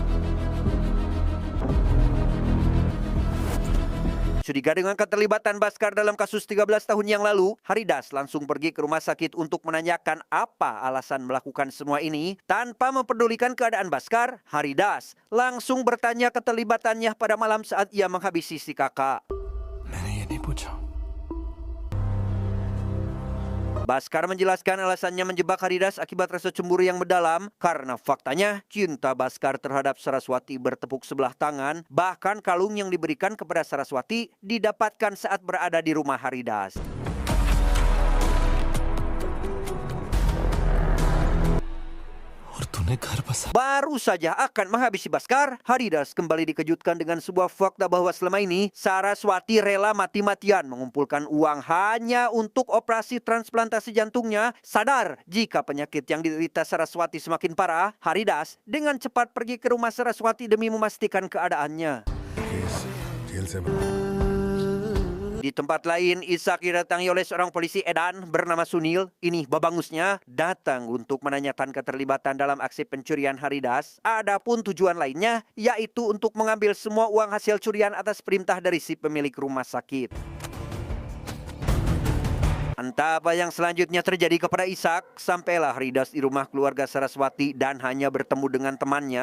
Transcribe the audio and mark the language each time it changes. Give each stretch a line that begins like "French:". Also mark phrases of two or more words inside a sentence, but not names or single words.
Indonesian: Curiga dengan keterlibatan Baskar dalam kasus 13 tahun yang lalu, Haridas langsung pergi ke rumah sakit untuk menanyakan apa alasan melakukan semua ini. Tanpa mempedulikan keadaan Baskar, Haridas langsung bertanya keterlibatannya pada malam saat ia menghabisi si kakak.
Hindi: मैंने ये नहीं पूछा
Indonesian: Baskar menjelaskan alasannya menjebak Haridas akibat rasa cemburu yang mendalam karena faktanya cinta Baskar terhadap Saraswati bertepuk sebelah tangan. Bahkan kalung yang diberikan kepada Saraswati didapatkan saat berada di rumah Haridas.
Hindi: और तूने घर बसा
Indonesian: Baru saja akan menghabisi Baskar, Haridas kembali dikejutkan dengan sebuah fakta bahwa selama ini Saraswati rela mati-matian mengumpulkan uang hanya untuk operasi transplantasi jantungnya. Sadar jika penyakit yang diderita Saraswati semakin parah, Haridas dengan cepat pergi ke rumah Saraswati demi memastikan keadaannya.
Hindi: केस जेल से
Indonesian: Di tempat lain, Ishak didatangi oleh seorang polisi edan bernama Sunil. Ini babangusnya datang untuk menanyakan keterlibatan dalam aksi pencurian Haridas. Adapun tujuan lainnya, yaitu untuk mengambil semua uang hasil curian atas perintah dari si pemilik rumah sakit. Entah apa yang selanjutnya terjadi kepada Ishak, sampailah Haridas di rumah keluarga Saraswati dan hanya bertemu dengan temannya.